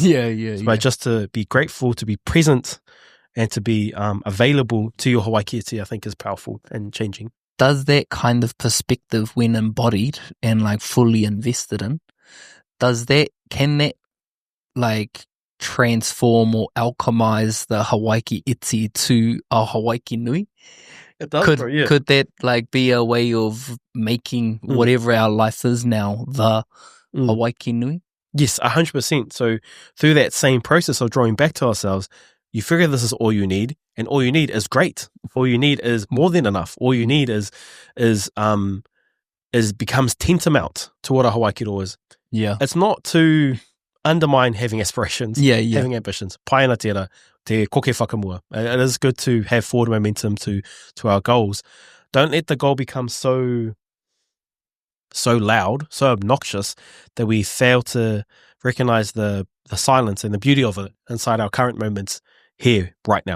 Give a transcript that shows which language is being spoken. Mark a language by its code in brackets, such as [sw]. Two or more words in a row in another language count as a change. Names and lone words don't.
[en] But just to be grateful, to be present, and to be available to your [mi] Hawaii ki iti, [en] I think is powerful and changing. Does that kind of perspective, when embodied and like fully invested in, can that like transform or alchemize the [mi] Hawaii ki iti [en] to a [mi] Hawaii ki nui? [en] It does, could that like be a way of making whatever our life is now the [mi] Hawaii ki nui? [en] Yes, 100%. So through that same process of drawing back to ourselves, you figure this is all you need, and all you need is great. All you need is more than enough. All you need is becomes tantamount to what a [mi] Hawaii ki roa [en] is. It's not to undermine having aspirations, having ambitions. [mi] Paena tērā, te koke whakamua. [en] It is good to have forward momentum to our goals. Don't let the goal become so loud, so obnoxious that we fail to recognize the silence and the beauty of it inside our current moments here, right now.